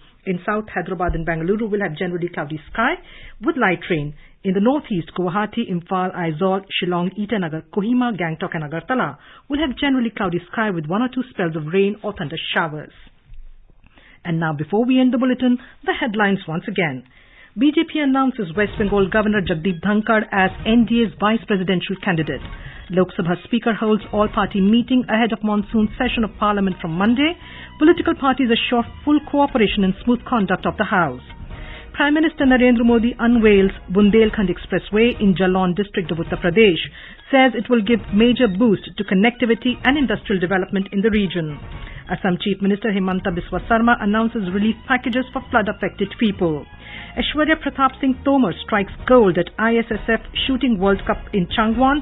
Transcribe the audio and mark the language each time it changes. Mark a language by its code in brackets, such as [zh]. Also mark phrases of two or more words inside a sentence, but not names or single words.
[en] In South, Hyderabad and Bangalore will have generally cloudy sky with light rain. In the northeast, Guwahati, Imphal, Aizawl, Shillong, Itanagar, Kohima, Gangtok and Agartala will have generally cloudy sky with 1 or 2 spells of rain or thunder showers. And now, before we end the bulletin, the headlines once again. BJP announces West Bengal Governor Jagdeep Dhankar as NDA's vice presidential candidate. Lok Sabha Speaker holds all-party meeting ahead of monsoon session of Parliament from Monday. Political parties assure full cooperation and smooth conduct of the House. Prime Minister Narendra Modi unveils Bundelkhand Expressway in Jalon district of Uttar Pradesh, says it will give major boost to connectivity and industrial development in the region. Assam Chief Minister Himanta Biswa Sarma announces relief packages for flood-affected people. Aishwarya Pratap Singh Tomar strikes gold at ISSF Shooting World Cup in Changwon.